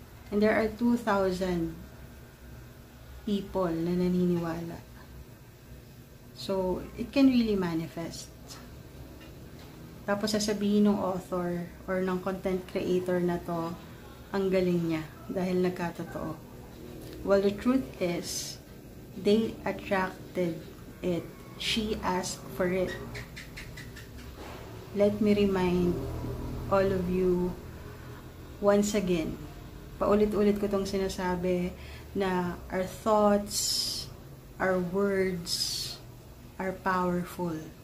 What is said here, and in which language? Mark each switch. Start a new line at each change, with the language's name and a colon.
English: And there are 2,000 people
Filipino: na naniniwala.
English: So, it can really manifest.
Filipino: Tapos sasabihin ng author or ng content creator na to, ang galing niya dahil nagkatotoo.
English: Well, the truth is, they attracted it. She asked for it. Let me remind all of you once again,
Filipino: paulit-ulit ko tong sinasabi na
English: our thoughts, our words are powerful.